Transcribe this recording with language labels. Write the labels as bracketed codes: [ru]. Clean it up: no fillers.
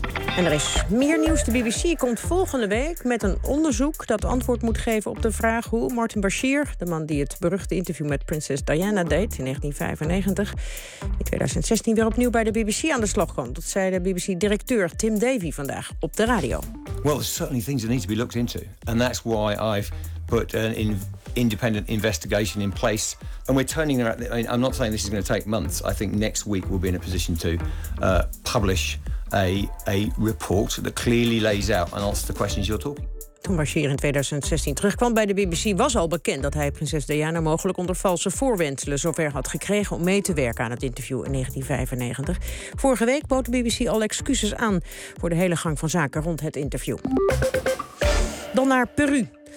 [nl] En er is meer nieuws. De BBC komt volgende week met een onderzoek dat antwoord moet geven op de vraag hoe Martin Bashir, de man die het beruchte interview met prinses Diana deed in 1995, in 2016 weer opnieuw bij de BBC aan de slag kwam. Dat zei de BBC-directeur Tim Davy vandaag op de radio. [en] Well, there's certainly things that need to be looked into. And that's why I've put an independent investigation in place. And we're turning around. I mean, I'm not saying this is going to take months. I think next week we'll be in a position to publish a report that clearly lays out and answers the questions you're talking. [nl] Toen Bashir in 2016 terugkwam bij de BBC, was al bekend dat hij prinses Diana mogelijk onder valse voorwendselen zover had gekregen om mee te werken aan het interview in 1995. Vorige week bood de BBC al excuses aan voor de hele gang van zaken rond het interview. Dan naar Peru.